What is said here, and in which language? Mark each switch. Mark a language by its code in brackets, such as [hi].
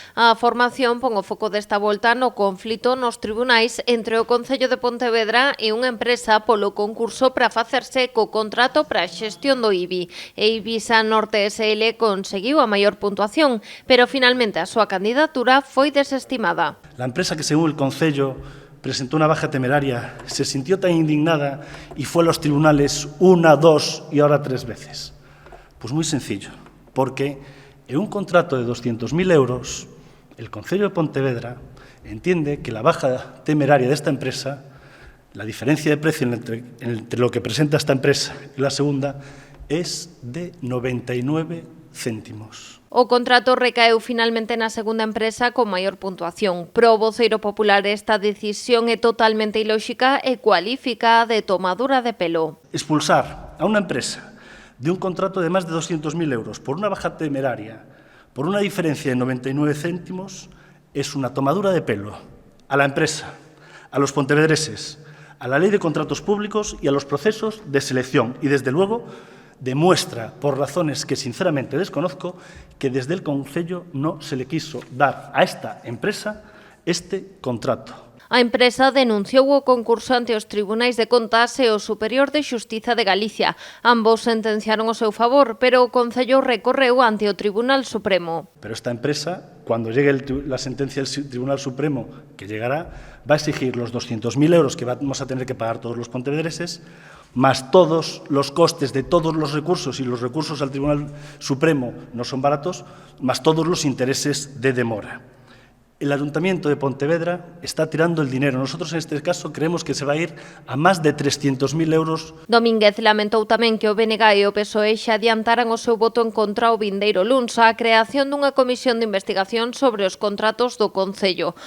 [gl] A formación pon o foco desta volta no conflito nos tribunais entre o Concello de Pontevedra e unha empresa polo concurso para facerse co contrato para a xestión do IBI. E Ibisa Norte SL conseguiu a maior puntuación, pero finalmente a súa candidatura foi desestimada. [es] La empresa que, según el Concello, presentó una baja temeraria, se sintió tan indignada y fue a los tribunales una, dos y ahora 3 veces. Pues muy sencillo, porque en un contrato de 200.000 euros, el Concello de Pontevedra entiende que la baja temeraria de esta empresa, la diferencia de precio entre lo que presenta esta empresa y la segunda, es de 99 céntimos. [gl] O contrato recaeu finalmente na segunda empresa con maior puntuación. Pro voceiro popular esta decisión é totalmente ilóxica e cualifica de tomadura de pelo. Expulsar a unha empresa de un contrato de máis de 200.000 euros por unha baja temeraria, por unha diferencia de 99 céntimos, [es] es una tomadura de pelo a la empresa, a los pontevedreses, a la ley de contratos públicos y a los procesos de selección. Y, desde luego, demuestra, por razones que sinceramente desconozco, que desde el Concello no se le quiso dar a esta empresa este contrato. [gl] A empresa denunciou o concurso ante os Tribunais de Contas e o Superior de Xustiza de Galicia. Ambos sentenciaron o seu favor, pero o Concello recorreu ante o Tribunal Supremo. [es] Pero esta empresa, cuando llegue la sentencia del Tribunal Supremo, que llegará, va a exigir los 200.000 euros que vamos a tener que pagar todos los pontevedreses, más todos los costes de todos los recursos, y los recursos al Tribunal Supremo no son baratos, más todos los intereses de demora. El Ayuntamiento de Pontevedra está tirando el dinero. Nosotros, en este caso, creemos que se va a ir a más de 300.000 euros. [gl] Domínguez lamentou tamén que o BNG e o PSOE xa adiantaran o seu voto en contra o vindeiro luns a creación dunha comisión de investigación sobre os contratos do Concello.